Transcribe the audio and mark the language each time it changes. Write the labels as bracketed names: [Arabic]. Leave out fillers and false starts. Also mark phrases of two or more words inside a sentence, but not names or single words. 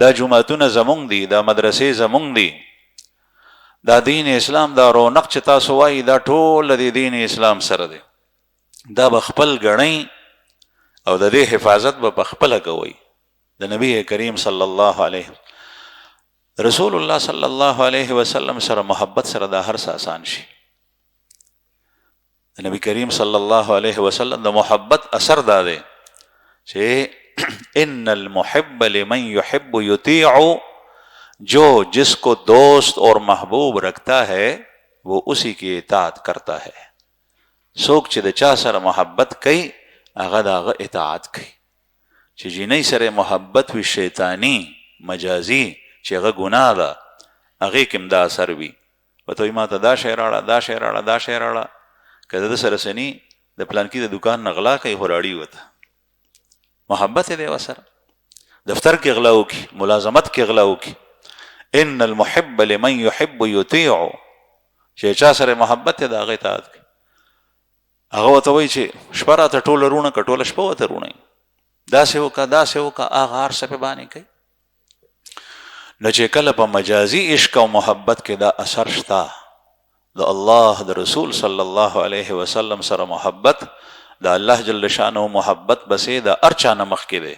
[Pashto] دا جمعتونه زمونږ دي دا مدرسې زمونږ دي دا دین اسلام دا رونق چې تاسو وایي دا ټول د دین اسلام سره دی، دا به خپل ګڼئ او د دې حفاظت به په خپله کوئ. د نبی کریم [Arabic] صلی الله علیه رسول الله صلی الله علیه وسلم [Pashto] سره محبت سره دا هر څه آسان شي. د نبی کریم [Arabic] صلی الله علیه وسلم [Pashto] د محبت اثر دا دی چې [Arabic] ان المحب لمن يحب يطيع، [Urdu] جو جس کو دوست اور محبوب رکھتا ہے وہ اسی کی اطاعت کرتا ہے. [Pashto] څوک چې د چا سره محبت کوي هغه د هغه اطاعت کوي. چې جینۍ سره محبت وي شیطانی مجازي چې هغه ګناه ده، هغې کې هم دا اثر وي. ورته وایي ما ته دا شی راړه، دا شی راړه، دا شی راړه. که د ده سره سني د پلانکي د دوکان نه غلا کوي خو راړي ورته، محبت یې دی ورسره. دفتر کې غلا وکړي، ملازمت کې غلا وکړي. [Arabic] ان المحب لمن يحب يطيع، [Pashto] چې چا سره محبت دی د هغه اطاعت کوي. هغه ورته وایي چې شپه راته ټوله رونه که ټوله شپه ورته رونی، داسې وکړه داسې وکړه، هغه هر څه پې باندې کوي. نو چې کله په مجازي عشق او محبت کې دا اثر شته، د الله د رسول [Arabic] صلی الله علیه وسلم [Pashto] سره محبت، د الله [Arabic] جل شانه [Pashto] محبت بسې د هر چا نه مخکې دی.